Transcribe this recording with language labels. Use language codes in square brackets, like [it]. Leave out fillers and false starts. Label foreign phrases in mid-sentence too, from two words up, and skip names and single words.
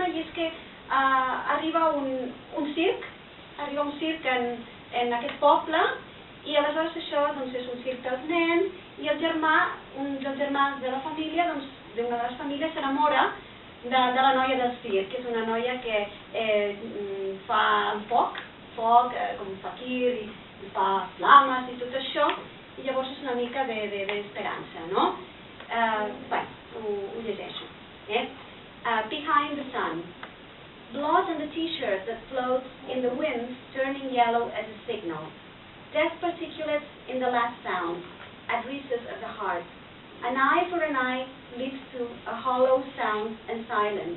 [ca] i és que arriba un circ en aquest poble, i aleshores això és un circ dels nens, i el germà, un dels germans de la família, d'una de les famílies, s'enamora de la noia del circ, que és una noia que fa foc, com fakir, i fa flames i tot això, i llavors és una mica d'esperança, no? Bé, ho llegeixo. [en] Behind the Sun. Blood on the t-shirt that floats in the wind, turning yellow as a signal. Death particulates in the last sound, at recess of the heart. An eye for an eye leads to a hollow sound and silence.